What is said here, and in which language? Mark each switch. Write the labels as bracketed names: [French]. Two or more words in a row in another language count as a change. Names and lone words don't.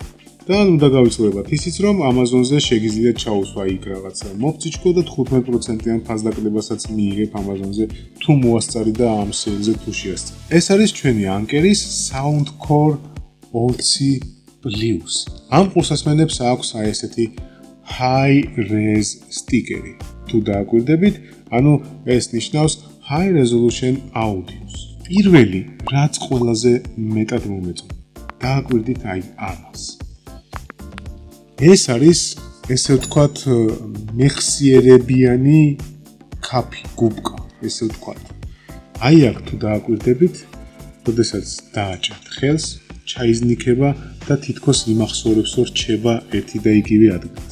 [Georgian] და უნდა გავიწლებათ ისიც, რომ Amazon-ზე შეგიძლია ჩაუსვა იქ რაღაცა მოფციჩკო და 15%-იან ფასდაკლებასაც მიიღებ Amazon-ზე თუ მოასწარი და ამ სეილზე თუ შეასწარი. ეს არის ჩვენი ანკერის Soundcore 20+. ამ კურსასმენებს აქვს აი ესეთი [English] high res [Georgian] სტიკერი. თუ დააკვირდებით, ანუ ეს ნიშნავს [English] high resolution audio- [Georgian] ს. პირველი, რაც ყველაზე მეტად მომეწონა. დააკვირდით აი ამას. ეს არის, ესე ვთქვათ, მეხსიერებიანი კაფი, გუბკა, ესე ვთქვათ. აი აქ თუ დააკვირდებით, როდესაც დააჭერთ ხელს, ჩაიზნიქება და თითქოს იმახსოვრებს, რომ რჩება ერთი და იგივე ადგილას.